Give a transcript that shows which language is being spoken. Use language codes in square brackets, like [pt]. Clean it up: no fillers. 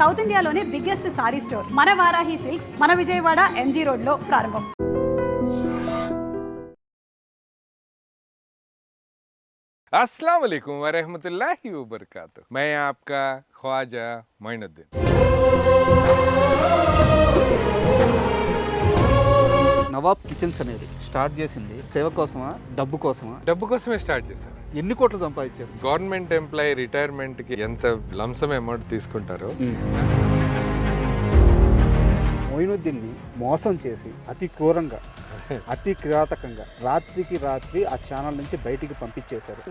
[te] South ఇండియాలోనే biggest sorry store మన Varahi silks మన విజయవాడ ఎంజీ రోడ్ లో ప్రారంభం. [hi] अस्सलाम वालेकुम वरहमतुल्लाहि वबरकातुह। मैं आपका ख्वाजा मोइनुद्दीन। [te] నవాబ్ కిచెన్స్ అనేది స్టార్ట్ చేసింది సేవ కోసమా, డబ్బు కోసమా? డబ్బు కోసమే స్టార్ట్ చేశాను. ఎన్ని కోట్లు సంపాదించారు? గవర్నమెంట్ ఎంప్లాయీ రిటైర్మెంట్కి ఎంత లంసమ్ అమౌంట్ తీసుకుంటారో మొయినుద్దీన్ని మోసం చేసి అతి క్రూరంగా అతి కిరాతకంగా రాత్రికి రాత్రి ఆ ఛానల్ నుంచి బయటికి పంపించేశారు.